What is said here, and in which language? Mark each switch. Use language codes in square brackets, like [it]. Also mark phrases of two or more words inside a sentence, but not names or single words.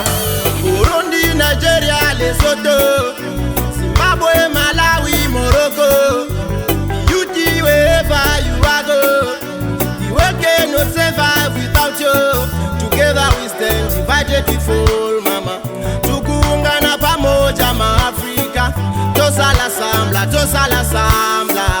[en] Burundi, Nigeria, Lesotho, Zimbabwe, Malawi, Morocco. Beauty wherever you are go. The world cannot survive without you. Together we stand divided before, mama. [sw] Tukungana pamoja ma Afrika. [ln] Tosala sambla, tosala sambla.